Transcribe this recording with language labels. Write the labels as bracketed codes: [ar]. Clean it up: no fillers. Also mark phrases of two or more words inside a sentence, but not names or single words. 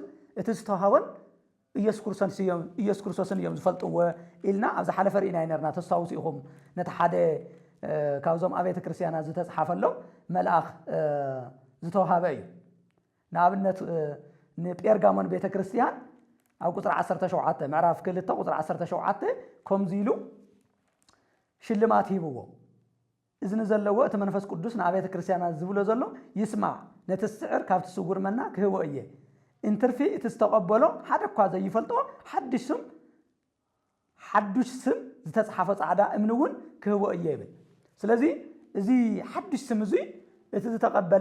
[ti] እቲ ዝተዋሃበን ኢየሱስ ክርስቶስን እዮም ዝፈልጥዎ ኢልና ኣብ ዝሓለፈ ርኢና ነርና ተስታውሱ ኢኹም ነቲ ሓደ ካብዞም አብያተ ክርስቲያናት ዝተጻሕፈሎም መልአኽ ዝተዋሃበ እዩ ንኣብነት ንጴርጋሞን ቤተ ክርስቲያን ኣብ ቁጥር 17 ምዕራፍ 2 ቁጥር 17 ከምዚ ኢሉ ሽልማት ሂብዎ እዝኒ ዘለዎ እቲ መንፈስ ቅዱስ ንአብያተ ክርስቲያናት ዝብሎ ዘሎ ይስማዕ ነቲ ስዕር ካብቲ ስጉር መና ክህቦ እየ እንተርፊ እቲ ዝተቀበሎ ሓደ እኳ ዘይፈልጦ ሓድሽ ስም ዝተጻሕፈ ጻዕዳ እምኒ እውን ክህቦ እየ ይብል ስለዚህ እዚ ሓድሽ ስም እዚ እቲ ዝተቀበለ